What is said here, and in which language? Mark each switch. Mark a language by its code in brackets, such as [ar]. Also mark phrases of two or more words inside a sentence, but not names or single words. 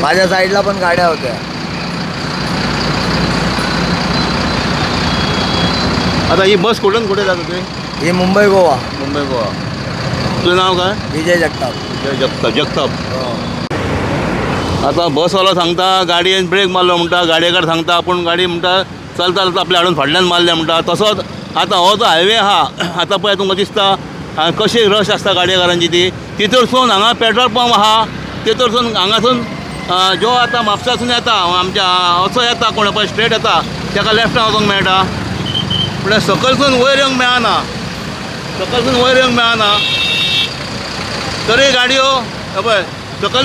[mr] माझ्या साईडला पण गाड्या होत्या आता ही बस कुठून कुठे जात होती ही मुंबई गोवा मुंबई गोवा तुझं नाव काय विजय जगताप [kok] जगताप आता बसवालो सांगता गाडयेन ब्रेक मारलो म्हणटा गाडयेकार सांगता आपूण गाडी म्हणटा चलता चलता आपल्या हाडून फाटल्यान मारल्या म्हणटा तसोच आतां हो जो हायवे आहा आतां पळय तुमकां दिसता कशी रश आसता गाडयेकारांची ती तितूरसून हांगा [en] petrol pump [kok] आहा तितूरसून हांगासून जो आतां म्हापसासून येता आमच्या असो येता कोण पळय स्ट्रेट येता ताका लेफ्टान वचूंक मेळटा पूण सकलसून वयर येवंक मेळना तरी गाडयो पळय सकल